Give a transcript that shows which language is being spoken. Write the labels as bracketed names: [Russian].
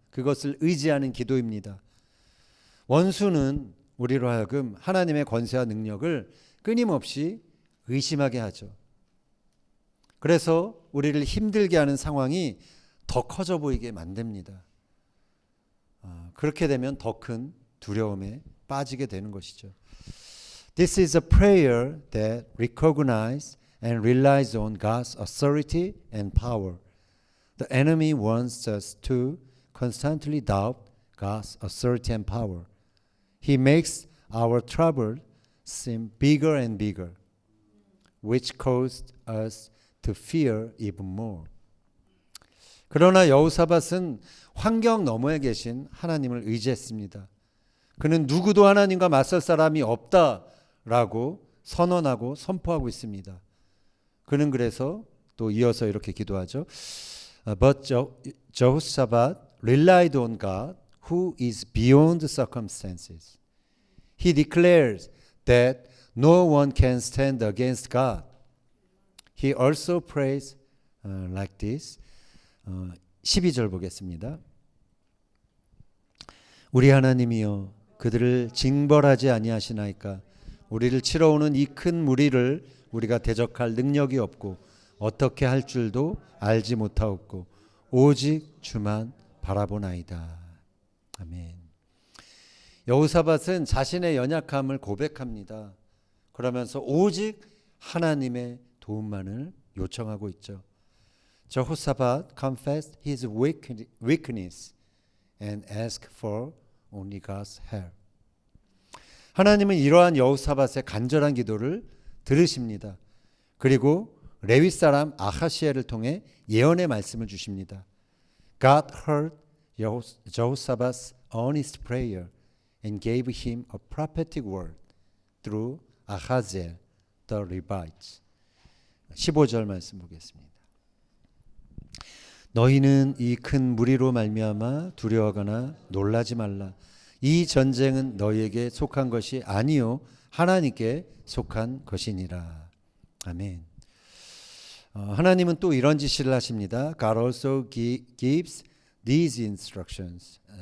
[Korean] 그것을 의지하는 기도입니다. 원수는 우리로 하여금 하나님의 권세와 능력을 끊임없이 의심하게 하죠. 그래서 우리를 힘들게 하는 상황이 더 커져 보이게 만듭니다. 그렇게 되면 더 큰 두려움에 빠지게 되는 것이죠. [English] This is a prayer that recognizes and relies on God's authority and power. The enemy wants us to constantly doubt God's authority and power. He makes our trouble seem bigger and bigger, which caused us to fear even more. [Korean] 그러나 여호사밧은 환경 너머에 계신 하나님을 의지했습니다. 그는 누구도 하나님과 맞설 사람이 없다라고 선언하고 선포하고 있습니다. 그는 그래서 또 이어서 이렇게 기도하죠. [English] But Jehoshaphat relied on God who is beyond circumstances. He declares that no one can stand against God. He also prays like this. [Korean] 12절 보겠습니다. 우리 하나님이여 그들을 징벌하지 아니하시나이까. 우리를 치러 오는 이 큰 무리를 우리가 대적할 능력이 없고 어떻게 할 줄도 알지 못하옵고 오직 주만 바라보나이다. 아멘. 여호사밧은 자신의 연약함을 고백합니다. 그러면서 오직 하나님의 도움만을 요청하고 있죠. [English] Jehoshaphat confessed his weakness and asked for only God's help. [Korean] 하나님은 이러한 여호사밧의 간절한 기도를 들으십니다. 그리고 레위 사람 아하시엘을 통해 예언의 말씀을 주십니다. [English] God heard Jehoshaphat's earnest prayer and gave him a prophetic word through Ahaziel the Levite. [Korean] 15절 말씀 보겠습니다. 너희는 이 큰 무리로 말미암아 두려워하거나 놀라지 말라. 이 전쟁은 너희에게 속한 것이 아니요 하나님께 속한 것이니라. 아멘. 하나님은 또 이런 지시를 하십니다. [English] God also gives these instructions.